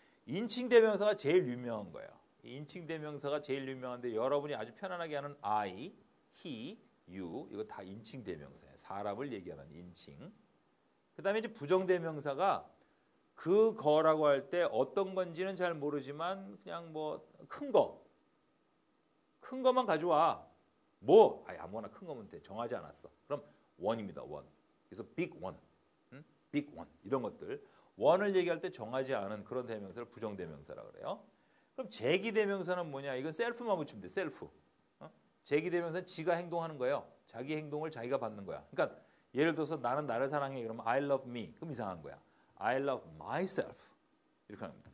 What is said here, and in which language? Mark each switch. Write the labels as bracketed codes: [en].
[ko] 인칭대명사가 제일 유명한 거예요. 인칭대명사가 제일 유명한데 여러분이 아주 편안하게 하는 I, he, you 이거 다 인칭대명사예요. 사람을 얘기하는 인칭. 그 다음에 이제 부정대명사가 그 거라고 할 때 어떤 건지는 잘 모르지만 그냥 뭐 큰 거만 가져와. 뭐 아무거나 큰 거면 돼. 정하지 않았어. 그럼 one입니다. one. [en] 그래서 big one, big one 이런 것들. [ko] one을 얘기할 때 정하지 않은 그런 대명사를 부정대명사라고 그래요. 그럼 제기대명사는 뭐냐? 이건 셀프만 붙이면 돼. 셀프. 제기대명사는 지가 행동하는 거예요. 자기 행동을 자기가 받는 거야. 그러니까 예를 들어서 나는 나를 사랑해. 그러면 [en] I love me. [ko] 그럼 이상한 거야. [en] I love myself. [ko] 이렇게 합니다.